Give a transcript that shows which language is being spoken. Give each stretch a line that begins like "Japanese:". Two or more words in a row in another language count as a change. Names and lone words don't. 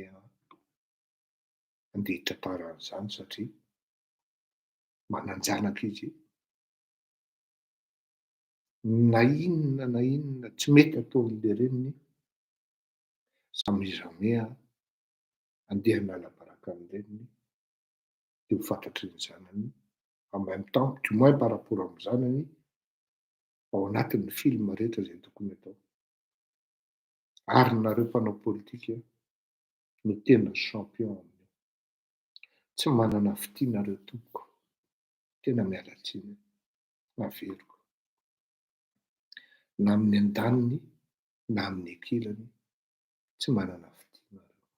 Malagasy: andeha hitantara an'izany satria mananjanaka izy na inona tsy mety ataon'le reniny jamais andeha hanala-baraka amin'ny reniny de ho fantatry ny zanany
French: en même temps du moins par rapport
Malagasy: amin'ny zanany ao anatin'ny film rehetra zay tokony atao. Ary nareo mpanao politika no tena champion amin'io. Tsy manana fitianareo tompoko, tena miala tsiny maveriko na amin'ny andaniny na amin'ny ankilany tsy manana fitianareo.